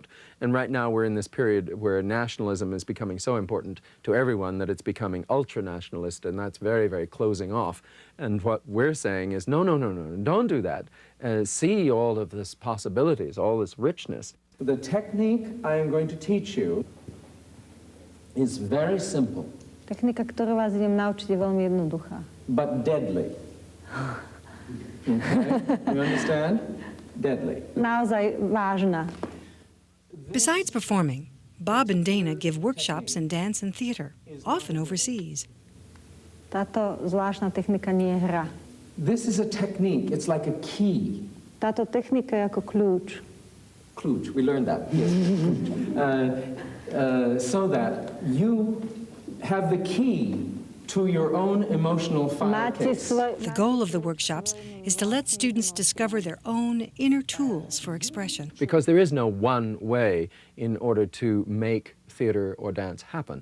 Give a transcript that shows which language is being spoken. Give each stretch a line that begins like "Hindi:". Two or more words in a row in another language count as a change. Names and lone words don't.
English: And right now we're in this period where nationalism is becoming so important to everyone that it's becoming ultra-nationalist, and that's very, very closing off. And what we're saying is, no, don't do that. See all of this possibilities, all this richness. The technique I am going to teach you is very simple,
Slovak: Technika, ktorú vás idem naučiť, je veľmi jednoduchá.
English: but deadly. Okay? You understand? Deadly.
Slovak: Naozaj vážna.
English: Besides performing, Bob and Dana give workshops in dance and theater, often overseas.
Slovak: Táto zvláštna technika nie je hra.
English: This is a technique. It's like a key.
Slovak: Táto technika je ako kľúč. Klooch,
English: we learned that. Yes. So that you have the key to your own emotional fire
Slovak: Máte
English: case. The goal of the workshops is to let students discover their own inner tools for expression. Because there is no one way in order to make theater or dance happen.